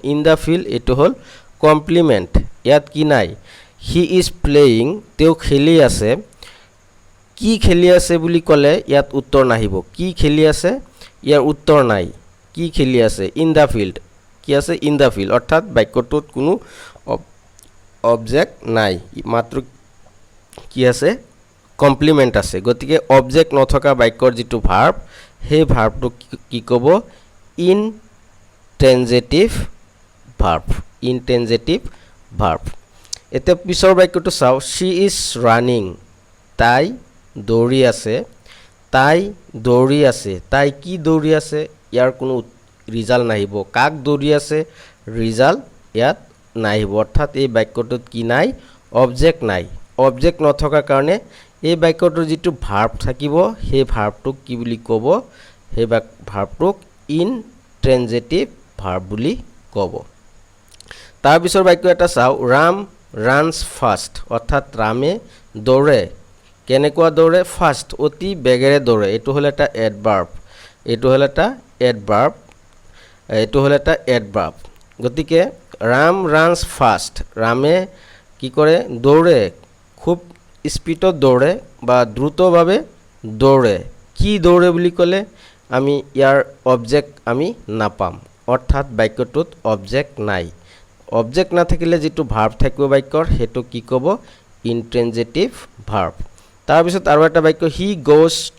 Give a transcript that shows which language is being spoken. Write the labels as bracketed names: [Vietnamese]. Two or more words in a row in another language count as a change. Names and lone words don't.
[English] in the field [Assamese] এটো হল কমপ্লিমেন্ট ইয়াত কি নাই [English] he is playing [Assamese] তেও খেলি আছে কি খেলি আছে বুলি কলে ইয়াত উত্তৰ নাহিব কি খেলি আছে ইয়াৰ উত্তৰ নাই কি খেলি আছে [English] in the field [Assamese] কি আছে [English] in the field [Assamese] অৰ্থাৎ বাক্যটোত কোনো অবজেক্ট নাই মাত্ৰ কি আছে কমপ্লিমেন্ট আছে গতিকে অবজেক্ট নথকা বাক্যৰ যেটো ভাৰ্ব সেই ভাৰ্বটো কি ক'ব [English] intransitive verb [Assamese] এতিয়া পিছৰ বাক্যটো চাও [English] she is running [Assamese] তাই দৌৰি আছে তাই কি দৌৰি আছে ইয়াৰ কোনো ৰিজাল্ট নাহিব কাক দৌৰি আছে ৰিজাল্ট ইয়াত নাহিব অৰ্থাৎ এই বাক্যটোত কি নাই অবজেক্ট নাই অবজেক্ট নথকা কাৰণে এই বাক্যটোৰ যেটো ভাৰ্ব থাকিব সেই ভাৰ্বটোক কি বুলি ক'ব সেই ভাৰ্বটোক [English] intransitive verb [Assamese] বুলি ক'ব তাৰ পিছৰ বাক্য এটা চাও ৰাম [English] runs fast [Assamese] অৰ্থাৎ ৰামে দৌৰে কেনেকুৱা দৌৰে ফাষ্ট অতি বেগেৰে দৌৰে এটো হল এটা এডভাৰ্ব গতিকে ৰাম [English] runs fast [Assamese] ৰামে কি কৰে দৌৰে খুব স্পিডত দৌৰে বা দ্ৰুতভাৱে দৌৰে কি দৌৰে বুলি ক'লে আমি ইয়াৰ অবজেক্ট আমি নাপাম অৰ্থাৎ বাক্যটোত অবজেক্ট নাই অবজেক্ট না থাকিলে যেটো ভাৰ্ব থাকিব বাক্যৰ হেতু কি ক'ব [English] intransitive verb [Assamese] তাৰ পিছত আৰু এটা বাক্য [English] he goes